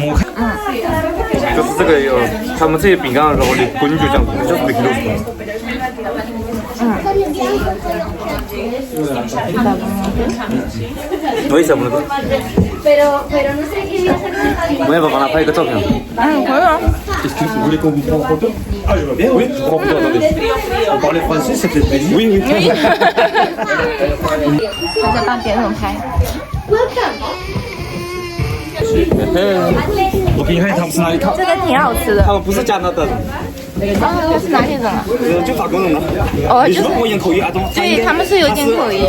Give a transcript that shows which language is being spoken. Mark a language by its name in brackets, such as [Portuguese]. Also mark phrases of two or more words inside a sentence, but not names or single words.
[Chinese] 就是这个有，他们这些饼干的时候的根就这样子，就是没流出来。我也想不能。我要不帮他拍一个照片？可以啊。 [French] Est-ce que vous voulez qu'on vous prenne en photo? Ah, je veux bien, oui. Je prends en photo, attendez. Vous parlez français, c'est peut-être plaisir. Oui, oui. [Chinese] 他在帮别人拍。我给你看他们是哪里看。这个挺好吃的。他们不是加拿大的。哦，是哪里人啊？就法国人了。哦，就是你如果用口音啊，对他们是有点口音。